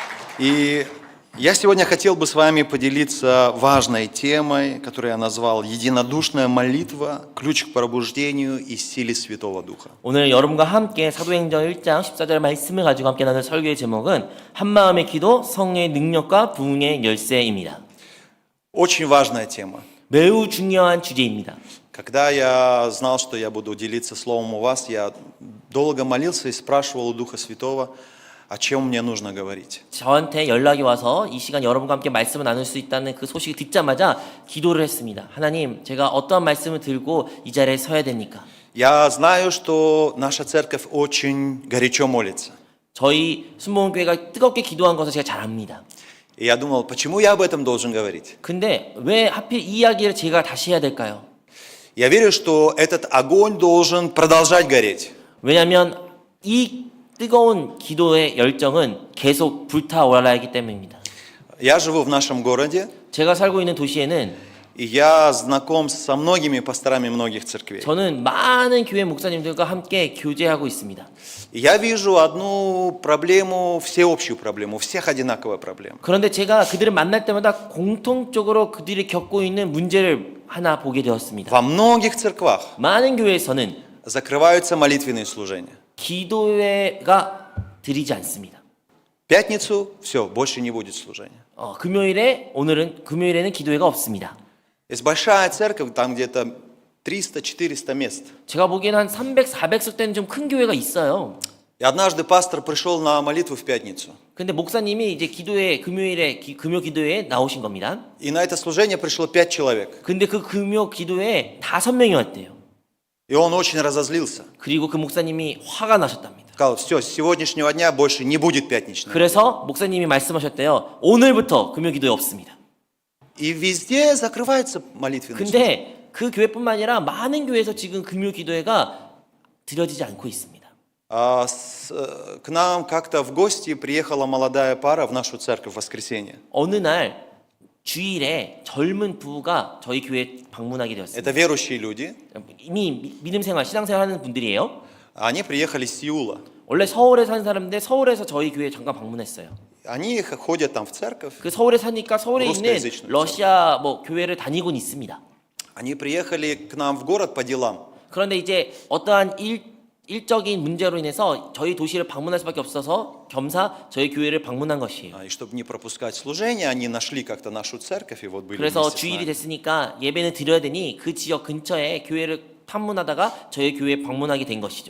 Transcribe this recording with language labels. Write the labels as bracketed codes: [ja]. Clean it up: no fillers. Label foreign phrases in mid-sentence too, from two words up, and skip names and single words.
[ru] И я сегодня хотел бы с вами поделиться важной темой, которую я назвал «Единодушная молитва. Ключ к пробуждению и силе Святого Духа». [ko] 오늘 여러분과 함께 사도행전 1장 14절 말씀을 가지고 함께 나눌 설교의 제목은 한마음의 기도, 성령의 능력과 부흥의 열쇠입니다. [ru] Очень важная тема. [ko] 매우 중요한 주제입니다. [ru] Когда я знал, что я буду делиться словом у вас, я долго молился и спрашивал у Духа Святого, о чем мне нужно говорить. [ko] 저한테 연락이 와서 이 시간 여러분과 함께 말씀을 나눌 수 있다는 그 소식을 듣자마자 기도를 했습니다. 하나님, 제가 어떠한 말씀을 들고 이 자리에 서야 됩니까? [ru] Я знаю, что наша церковь очень горячо молится. [ko] 저희 순복음교회가 뜨겁게 기도한 것을 제가 잘 압니다. [ru] И я думал, почему я об этом должен говорить? [ko] 근데 왜 하필 이 이야기를 제가 다시 해야 될까요? [ru] Я верю, что этот огонь должен продолжать гореть. [ko] 왜냐하면 이 뜨거운 기도의 열정은 계속 불타올라야 하기 때문입니다. [ru] Я живу в нашем городе, [ko] 제가 살고 있는 도시에는 [ru] и я знаком со многими пасторами многих церквей. [ko] 저는 많은 교회 목사님들과 함께 교제하고 있습니다. [ru] И я вижу одну проблему, всеобщую проблему, у всех одинаковая проблема. [ko] 그런데 제가 그들을 만날 때마다 공통적으로 그들이 겪고 있는 문제를 하나 보게 되었습니다. [ru] Во многих церквах [ko] 많은 교회에서는 [ru] закрываются молитвенные служения. [ko] 기도회가 드리지 않습니다. [ru] В пятницу все, больше не будет служения. [ko] 금요일에는 기도회가 없습니다. [ru] Есть большая церковь, там где-то 300-400 мест. [ko] 제가 보기에는 한 300, 400석 되는 좀 큰 교회가 있어요. [ru] И однажды пастор пришел на молитву в пятницу. [ko] 근데 목사님이 이제 금요 기도회에 나오신 겁니다. [ru] И на это служение пришло 5 человек. [ko] 근데 그 금요 기도회에 5명이 왔대요. [ru] И он очень разозлился. [ko] 그리고 그 목사님이 화가 나셨답니다. [ru] Сказал, все, с сегодняшнего дня больше не будет пятничного. [ko] 그래서 목사님이 말씀하셨대요. 오늘부터 금요 기도회 없습니다. [ru] И везде закрывается молитвенный служение. [ko] 근데 그 교회뿐만 아니라 많은 교회에서 지금 금요 기도회가 드려지지 않고 있습니다. [ru] К нам как-то в гости приехала молодая пара в нашу церковь в воскресенье. [ko] 어느 날 주일에 젊은 부부가 저희 교회에 방문하게 되었습니다. [ru] Это верующие люди. [ko] 이미 믿음 생활, 신앙 생활 하는 분들이에요. [ru] Они приехали из Сеула. [ko] 원래 서울에 사는 사람인데 서울에서 저희 교회에 잠깐 방문했어요. [ru] Они ходят там в церковь. [ko] 그 서울에 사니까 서울에 있는 [ru] 루스코язычную [ko] 러시아 교회를 다니곤 있습니다. [ru] Они приехали к нам в город по делам. [ko] 그런데 이제 어떠한 일적인 문제로 인해서 저희 도시를 방문할 수밖에 없어서 겸사 저희 교회를 방문한 것이에요. [ru] И чтобы не пропускать служение, они нашли как-то нашу церковь и вот были [ko] 그래서 [ru] вместе с [ko] 주일이 [ru] нами. [ko] 됐으니까 예배는 드려야 되니 그 지역 근처에 교회를 탐문하다가 저희 교회에 방문하게 된 것이죠.